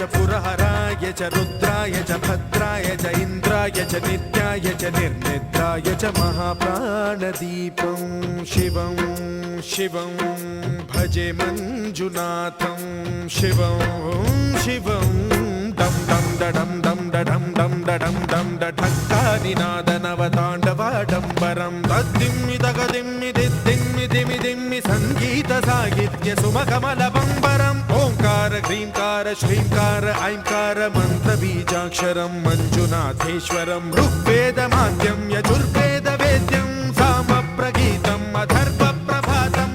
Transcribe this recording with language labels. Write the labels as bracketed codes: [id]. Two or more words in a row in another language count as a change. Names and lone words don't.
[sa] पुरहराय च रुद्राय च भद्राय च इन्द्राय च नित्याय च निर्निद्राय च महाप्राणदीपं शिवं शिवं भजे मञ्जुनाथं शिवं शिवं दं दं डडं दं डडं दं डडं दं डठक्कानिनादनवताण्डवाडम्बरं तद्दिम्मि तगदिम्मि दिद्दिम्मि दिमि दिम्मि सङ्गीतसाहित्य सुमकमलबम्बरम् ओङ्कार ह्रीङ्कार श्रीङ्कार ऐङ्कार मन्त्रबीजाक्षरं मञ्जुनाथेश्वरं ऋग्वेदमाद्यं यजुर्वेदवेद्यं सामप्रगीतम् अथर्वप्रभातं